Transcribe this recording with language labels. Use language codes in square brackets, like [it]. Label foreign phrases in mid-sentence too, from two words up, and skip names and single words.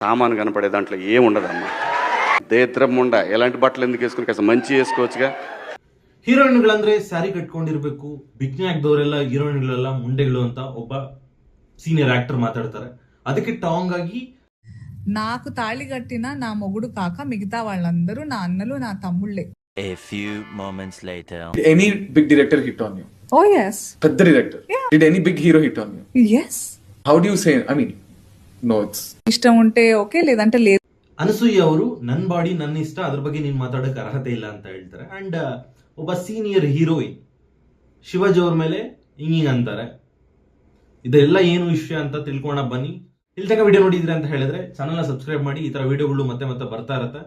[te] సామాను కనపడే దాంట్లో ఏం ఉండదమ్మా. దేత్రం ఉండ ఎలాంటి బట్టలు ఎందుకు వేసుకుని కాస్త మంచి వేసుకోవచ్చుగా. [kn] ಹೀರೋಯಿನ್ಗಳಂದ್ರೆ ಸ್ಯಾರಿ ಕಟ್ಕೊಂಡಿರ್ಬೇಕು, ಬಿಕ್ನಿ ಹಾಕ್ದವರೆಲ್ಲ ಹೀರೋಯಿನ್ಗಳೆಲ್ಲ ಮುಂಡೆಗಳು ಅಂತ ಒಬ್ಬ [en] senior actor [kn] ಮಾತಾಡ್ತಾರೆ. ಅದಕ್ಕೆ ಟಾಂಗ್ ಆಗಿ [te] నాకు తాళి కట్టిన నా మొగుడు కాక మిగతా వాళ్ళందరూ నా అన్నలు నా తమ్ముళ్ళే. [en] A few moments later. Did any big director hit on you? Oh yes. Pedda director. Yeah. Did any big hero hit on you? Yes. How do you say? I mean, no, it's [te] ఇష్టం ఉంటే ఓకే, లేదంటే లేదు. [kn] ಅನಸೂಯ ಅವರು ನನ್ನ ಬಾಡಿ ನನ್ನ ಇಷ್ಟ, ಅದ್ರ ಬಗ್ಗೆ ನೀನ್ ಮಾತಾಡೋಕೆ ಅರ್ಹತೆ ಇಲ್ಲ ಅಂತ ಹೇಳ್ತಾರೆ. ಅಂಡ್ ಒಬ್ಬ [en] senior heroine [kn] ಶಿವಾಜಿ ಅವ್ರ ಮೇಲೆ ಹಿಂಗಿಂಗ್ ಅಂತಾರೆ. ಇದೆಲ್ಲ ಏನು ವಿಷಯ ಅಂತ ತಿಳ್ಕೊಂಡ ಬನ್ನಿ. ಇಲ್ಲಿ ತನಕ ವಿಡಿಯೋ ನೋಡಿದ್ರಿ ಅಂತ ಹೇಳಿದ್ರೆ ಚಾನಲ್ನ ಸಬ್ಸ್ಕ್ರೈಬ್ ಮಾಡಿ. ಈ ತರ ವಿಡಿಯೋಗಳು ಮತ್ತೆ ಮತ್ತೆ ಬರ್ತಾ ಇರುತ್ತೆ.